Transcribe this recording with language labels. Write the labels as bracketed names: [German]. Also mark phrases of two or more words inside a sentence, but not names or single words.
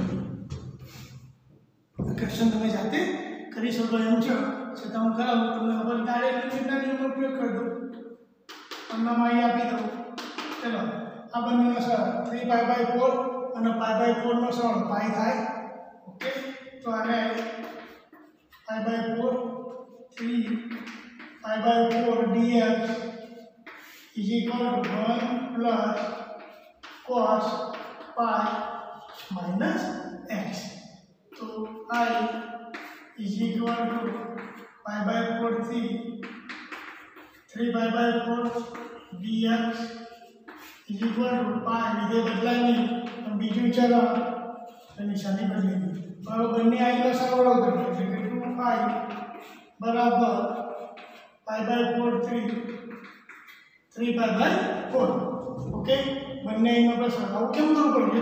[Gujarati] ક્વેશ્ચન તમે જાતે કરી શકો એમ છે છતાં હું કરાવું તમને ખબર ડાયરેક્ટ લિમિટના નિયમનો ઉપયોગ કરી દઉં તમને માહિતી આપી દઉં. ચલો આ બંનેનો સરવાળો 3π/4 અને π/4 નો સરવાળો પાઈ થાય. ઓકે, તો આને [English] π/4 3π/4 dx is equal to 1 plus cos pi minus x. तो I is equal to π/4 3π/4 dx is equal to pi. [Gujarati] વિધેય બદલાય નહીં પણ બીજું ચલો નિશાની બદલી દીધી. હવે બંને I નો સરવાળો કરીએ એટલે કે 2π બરાબર π/4 3π/4. ઓકે, બંને I નો સરવાળો કેમ કરવું પડે?